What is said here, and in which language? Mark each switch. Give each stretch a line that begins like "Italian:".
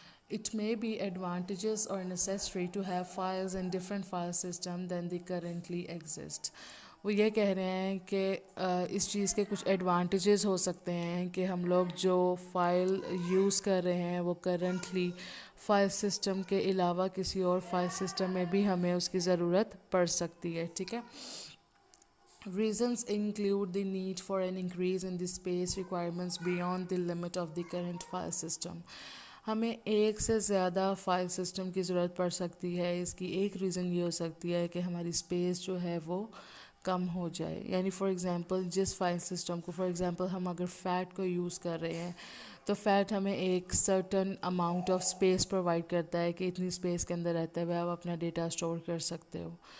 English: It may be advantageous or necessary to have files in different file system than they currently exist.
Hindi: वो ये कह रहे हैं कि इस चीज़ के कुछ एडवांटेजेस हो सकते हैं कि हम लोग जो फ़ाइल यूज़ कर रहे हैं वो करंटली फ़ाइल सिस्टम के अलावा किसी और फाइल सिस्टम में भी हमें उसकी ज़रूरत पड़ सकती है। ठीक है,
English: reasons include the need for an increase in the space requirements beyond the limit of the current file system.
Hindi: हमें एक से ज़्यादा फ़ाइल सिस्टम की ज़रूरत पड़ सकती है। इसकी एक रीज़न ये हो सकती है कि हमारी स्पेस जो है वो कम हो जाए। यानी फॉर एग्ज़ाम्पल जिस फाइल सिस्टम को, फॉर एग्ज़ाम्पल हम अगर फ़ैट को यूज़ कर रहे हैं तो फ़ैट हमें एक certain amount of space provide करता है कि इतनी स्पेस के अंदर रहते हुए आप अपना डेटा स्टोर कर सकते हो।